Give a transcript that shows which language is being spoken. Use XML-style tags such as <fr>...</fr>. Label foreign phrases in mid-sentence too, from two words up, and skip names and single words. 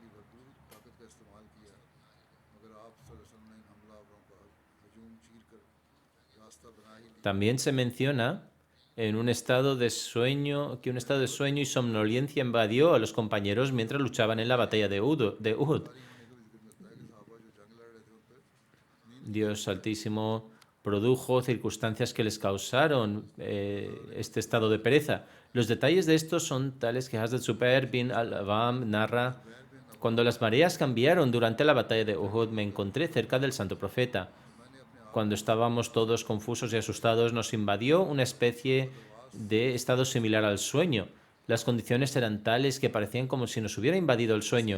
<es>También se menciona en un estado de sueño, que un estado de sueño y somnolencia invadió a los compañeros mientras luchaban en la batalla de Uhud. Dios Altísimo produjo circunstancias que les causaron este estado de pereza. Los detalles de esto son tales que Hazrat Zubair bin al-Awwam narra: cuando las mareas cambiaron durante la batalla de Uhud, me encontré cerca del santo profeta. Cuando estábamos todos confusos y asustados, nos invadió una especie de estado similar al sueño. Las condiciones eran tales que parecían como si nos hubiera invadido el sueño.</es>